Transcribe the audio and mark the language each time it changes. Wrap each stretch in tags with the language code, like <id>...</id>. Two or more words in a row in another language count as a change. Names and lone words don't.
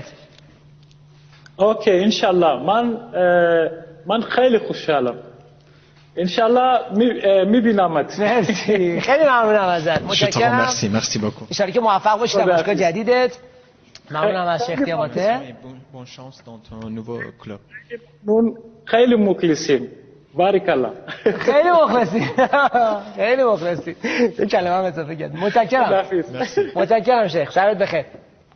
<fa>اوکی</fa> <ar>انشالله</ar> <fa>من خیلی خوشحالم.</fa> <ar>انشالله</ar> <fa>میبینمت. مرسی. خیلی ممنونم ازت. متشکرم.</fa> <fr>مرسی beaucoup.</fr> <ar>ان شاءالله</ar> <fa>که موفق باشی در باشگاه جدیدت. ممنونم از شیخ دیاباته.</fa> <fr>Bonne chance dans ton nouveau club.</fr> <fa>خیلی مخلصیم.</fa> <ar>بارک الله.</ar> <fa>خیلی مخلصی. یه کلمه هم اضافه کرد. متشکرم. متشکرم شیخ. شبت بخیر.</fa>